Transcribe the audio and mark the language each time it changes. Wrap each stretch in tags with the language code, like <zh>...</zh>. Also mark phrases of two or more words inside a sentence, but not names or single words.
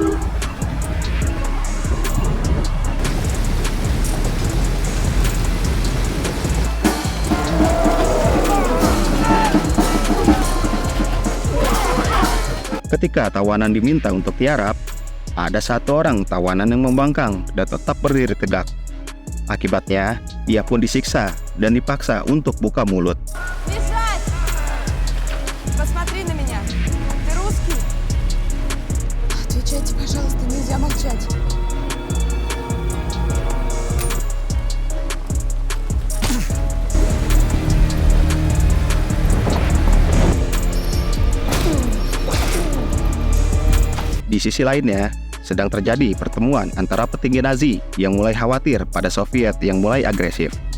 <id>Ketika tawanan diminta untuk tiarap, ada satu orang tawanan yang membangkang dan tetap berdiri tegak. Akibatnya, ia pun disiksa dan dipaksa untuk buka mulut.</id> <ru>Бежать! Посмотри на меня. Ты русский? Отвечайте, пожалуйста, нельзя молчать.</ru> <id>Di sisi lainnya, sedang terjadi pertemuan antara petinggi Nazi yang mulai khawatir pada Soviet yang mulai agresif.</id>